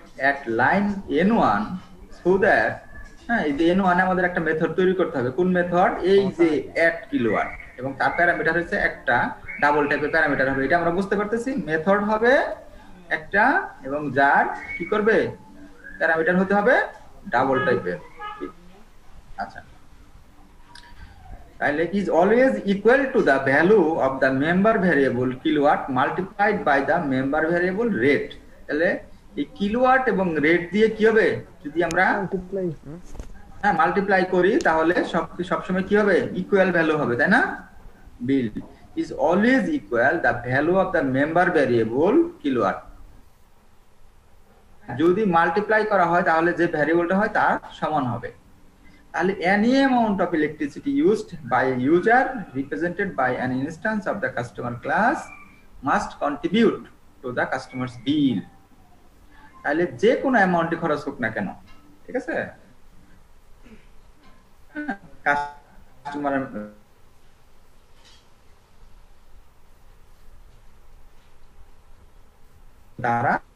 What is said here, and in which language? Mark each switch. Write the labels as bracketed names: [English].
[English] at line n1 so that [Bangla] হ্যাঁ এই যে n1 আমাদের একটা মেথড তৈরি করতে হবে। কোন মেথড? এই যে at কিলোওয়াট, এবং তার প্যারামিটার হচ্ছে একটা ডাবল টাইপের প্যারামিটার হবে। এটা আমরা বুঝতে পারতেছি। মেথড হবে একটা এবং যার কি করবে প্যারামিটার হতে হবে ডাবল টাইপের। আচ্ছা, তাহলে [English] is always equal to the value of the member variable kilowatt multiplied by the member variable rate। [Bangla] তাহলে এই কিলোওয়াট এবং রেট দিয়ে কি হবে, যদি আমরা মাল্টিপ্লাই করি তাহলে সব সময় কি হবে, ইকুয়াল ভ্যালু হবে, তাই না? [English] Bill is always equal the value of the member variable kilowatt। [Bangla] যদি মাল্টিপ্লাই করা হয় তাহলে যে ভ্যারিয়েবলটা হয় তার সমান হবে। তাহলে [English] any amount of electricity used by a user represented by an instance of the customer class must contribute to the customer's bill। [Bangla] তাহলে যে কোনো অ্যামাউন্টে খরচ হোক না কেন, ঠিক আছে, কাস্টমার দ্বারা